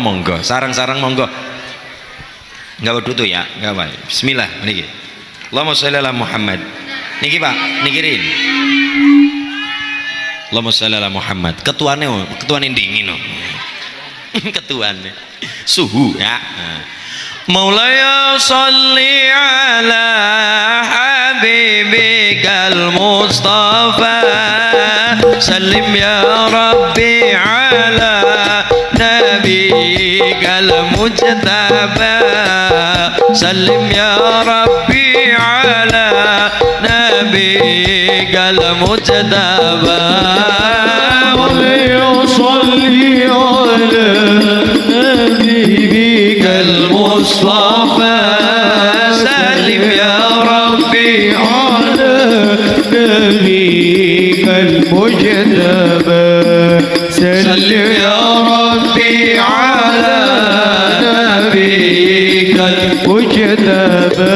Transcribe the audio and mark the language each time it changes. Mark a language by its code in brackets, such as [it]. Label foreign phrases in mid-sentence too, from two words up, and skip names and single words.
[jv] monggo sarang-sarang monggo enggak dudu ya enggak apa bismillah niki [ar] اللهم صل على محمد [jv] niki Pak niki rin [ar] اللهم صل على محمد [jv] ketuane dingin ketuane suhu [ar] يا مولاي صل على حبيبك المصطفى سلم يا ربي على نبيك المجتبى سلم يا ربي على نبيك المجتبى صلي على نبيك المصطفى سلم يا ربي على نبيك المجتبى سلم يا ربي على نبيك المجتبى